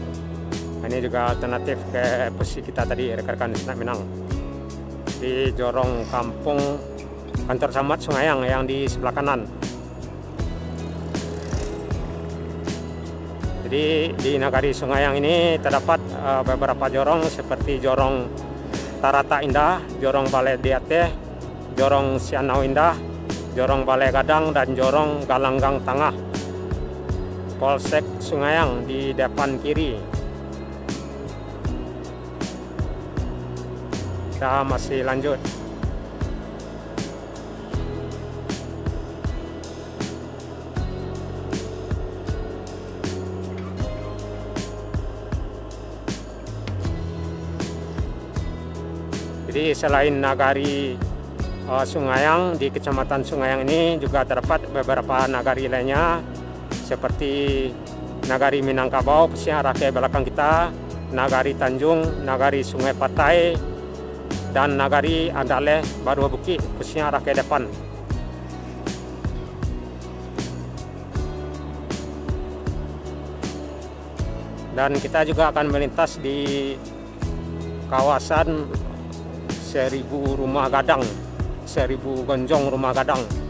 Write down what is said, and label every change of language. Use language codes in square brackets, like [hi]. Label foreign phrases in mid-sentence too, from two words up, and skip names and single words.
[id] Ini juga alternatif ke posisi kita tadi, rekan-rekan Sanak Minang. Di jorong kampung kantor camat Sungayang yang di sebelah kanan. Jadi di Nagari Sungayang ini terdapat beberapa jorong seperti jorong Tarata Indah, jorong Balai Diateh, jorong Sianau Indah, jorong Balai Gadang, dan jorong Galanggang Tengah. Polsek Sungayang di depan kiri. Kita masih lanjut. Jadi selain Nagari Sungayang, di Kecamatan Sungayang ini juga terdapat beberapa nagari lainnya, seperti Nagari Minangkabau, posisinya arah ke belakang kita, Nagari Tanjung, Nagari Sungai Patai, dan Nagari Andaleh Barua Bukit, posisinya arah ke depan. Dan kita juga akan melintas di kawasan 1000 rumah gadang, 1000 gonjong rumah gadang.